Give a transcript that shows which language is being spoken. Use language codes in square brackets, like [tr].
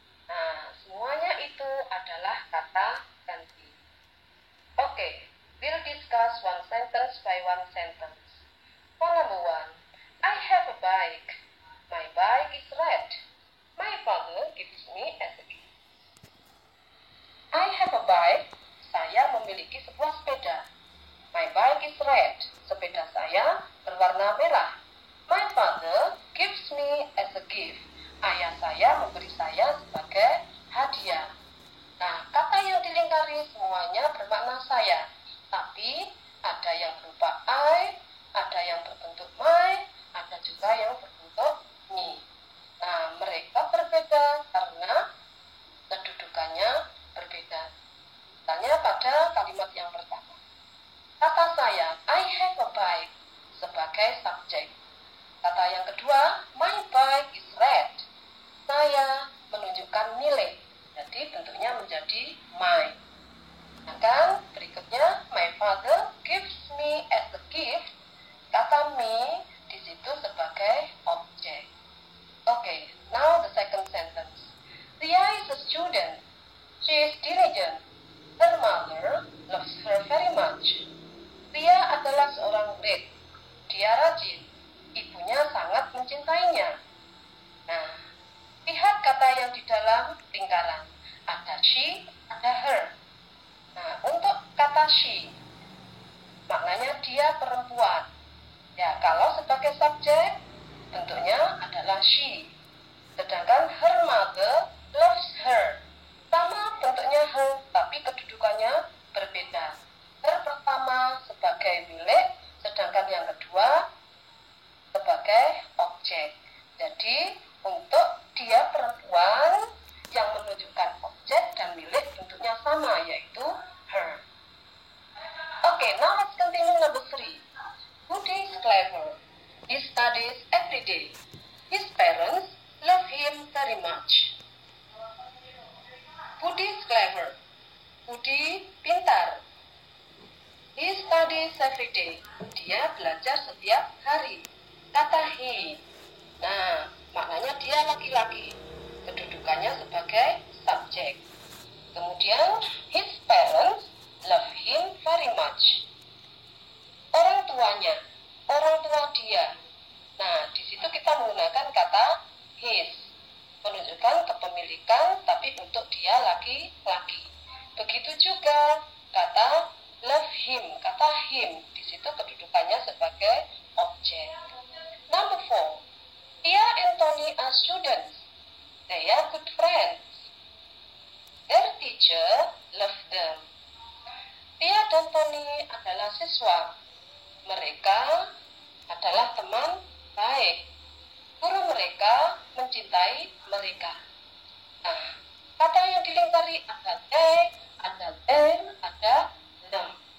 [id] Nah, semuanya itu adalah kata ganti. [en] Okay, we'll discuss one sentence by one sentence. For number one, I have a bike. My bike is red. My father gives me as a gift. I have a bike. [id] Saya memiliki sebuah sepeda. [en] My bike is red. [id] Sepeda saya berwarna merah. [en] My father gives me as a gift. [id] Ayah saya memberi saya sebagai hadiah. Nah, kata yang dilingkari semuanya bermakna saya. Tapi ada yang berupa I, ada yang berbentuk my, ada juga yang berbentuk me. Nah, mereka berbeda karena kedudukannya berbeda. Misalnya pada kalimat yang pertama. Kata saya, [en] I have a bike, [id] sebagai subjek. Kata yang kedua, [en] my bike is red. [id] Saya menunjukkan milik. Jadi bentuknya menjadi my. Sedangkan berikutnya, [en] my father gives me as a gift. [id] Kata me di situ sebagai objek. [en] Okay, now the second sentence. Ria is a student. She is diligent. Her mother loves her very much. [id] Ria adalah seorang murid. Dia rajin. Ibunya sangat mencintainya. Nah, lihat kata yang di dalam lingkaran. Ada she, ada her. Nah, untuk kata she, maknanya dia perempuan. Ya, kalau sebagai subjek, bentuknya adalah she. [en] Sedangkan her mother loves her. [id] Sama bentuknya her, tapi kedudukannya berbeda. Her pertama sebagai milik, sedangkan yang kedua sebagai objek. Jadi, untuk dia perempuan yang menunjukkan objek dan milik bentuknya sama, yaitu her. [en] Okay, now let's continue number 3. Budi is clever. He studies every day. His parents love him very much. Budi is clever. Budi pintar. He studies every day. [id] Dia belajar setiap hari. Kata he. Nah, maknanya dia laki-laki. Kedudukannya sebagai subjek. [en] Kemudian, his parents love him very much. [id] Orang tuanya, orang tua dia. Nah, di situ kita menggunakan kata his, menunjukkan kepemilikan, tapi untuk dia laki-laki. Begitu juga kata love him, kata him, di situ kedudukannya sebagai objek. [en] Number 4, Tia and Tony are students. They are good friends. Their teacher loves them. [id] Pia dan Tony adalah siswa. Mereka adalah teman baik. Guru mereka mencintai mereka. Nah, kata yang dilingkari ada they, ada them, ada them.